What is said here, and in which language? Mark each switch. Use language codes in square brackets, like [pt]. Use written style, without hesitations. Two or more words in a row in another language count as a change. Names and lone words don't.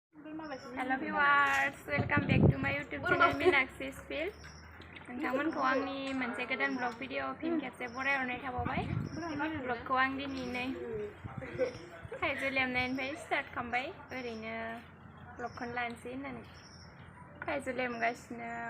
[en] Hello viewers, welcome back to my YouTube channel Meenakshi Field. [brx] नोंथांमोनखौ आंनि मोनसे गोदान ब्लग भिडिअ फिन खेबसे बरायहरनाय थाबावबाय। ब्लगखौ आं दिनै थाइजौ लेमनायनिफ्राय स्टार्ट खालामबाय। ओरैनो ब्लगखौनो लानोसै होननानै थाइजौ लेमगासिनो।